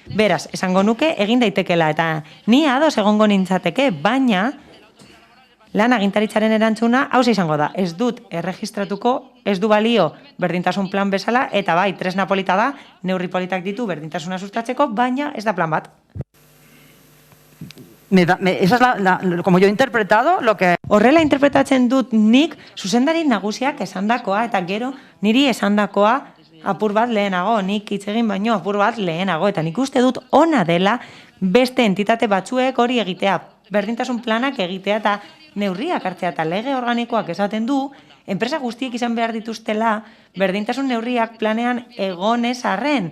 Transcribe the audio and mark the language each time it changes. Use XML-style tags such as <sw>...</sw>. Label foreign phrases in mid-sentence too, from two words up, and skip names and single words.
<eu>Beraz, esango nuke egin daitekela, eta ni ados egongo nintzateke, baina lan agintaritzaren erantzuna hau izango da. Ez dut erregistratuko, ez du balio berdintasun plan bezala, eta bai, tresna polita da, neurri politak ditu berdintasuna sustatzeko, baina ez da plan bat.</eu> <es>Esa es como yo he interpretado lo que...</es> <eu>Horrela interpretatzen dut nik zuzendari nagusiak esandakoa, eta gero niri esandakoa apur bat lehenago, nik hitz egin baino apur bat lehenago, eta nik uste dut ona dela beste entitate batzuek hori egitea, berdintasun planak egitea eta neurriak hartzea, eta lege organikoak esaten du, enpresa guztiek izan behar dituztela berdintasun neurriak planean egonez arren.</eu>